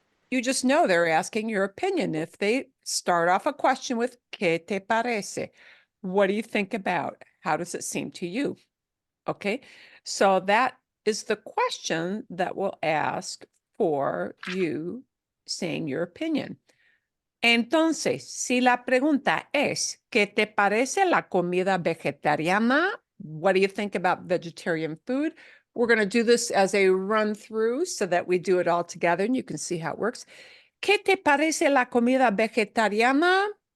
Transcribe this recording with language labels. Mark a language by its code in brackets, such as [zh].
[en] You just know they're asking your opinion if they start off a question with [es] ¿qué te parece? [en] What do you think about? How does it seem to you? Okay, so that is the question that will ask for you saying your opinion. [es] Entonces, si la pregunta es, ¿qué te parece la comida vegetariana? [en] What do you think about vegetarian food? We're going to do this as a run through so that we do it all together and you can see how it works. [es] ¿Qué te parece la comida vegetariana?